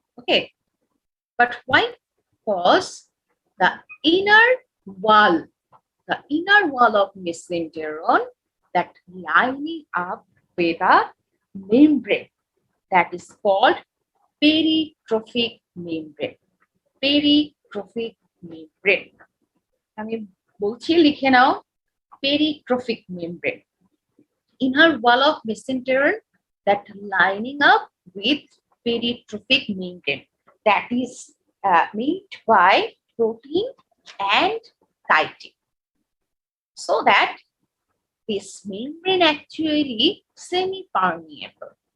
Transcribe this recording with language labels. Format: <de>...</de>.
<en>Okay, but why? Because the inner wall of mesenteron that lining up with a membrane that is called peritrophic membrane. Peritrophic membrane.</en> <bn>আমি বলছি লিখে নাও, peritrophic membrane.</bn> <en>Inner wall of mesenteron that lining up with peritrophic membrane that is made by protein and chitin. So that this membrane actually semi-permeable.</en>